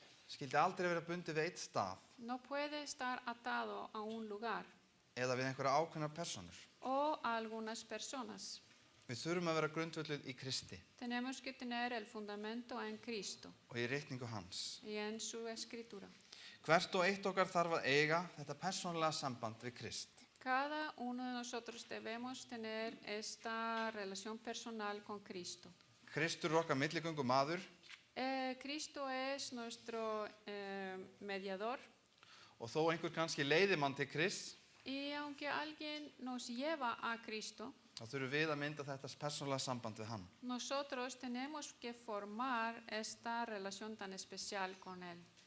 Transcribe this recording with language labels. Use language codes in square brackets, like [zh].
[is] skildi aldrei vera bundið við eitt stað [es] no puede estar atado a un lugar [is] eða við einhverja ákveðnar personur. [es] o a algunas personas. [is] Við þurfum að vera grundvölluð í Kristi [es] Tenemos que tener el fundamento en Cristo [is] og í ritningu hans. [es] y en su escritura. [is] Hvert og eitt okkar þarf að eiga þetta persónulega samband við Krist. [es] Cada uno de nosotros debemos tener esta relación personal con Cristo. [is] Kristur er okkar milligöngu maður [es] Cristo es nuestro mediador [is] og þó einhver kannski leiði mann til Krist, [es] y aunque alguien nos lleva a Cristo, [is] þá þurfum við að mynda þetta persónulega samband við hann. [es] nosotros tenemos que formar esta relación tan especial con Él.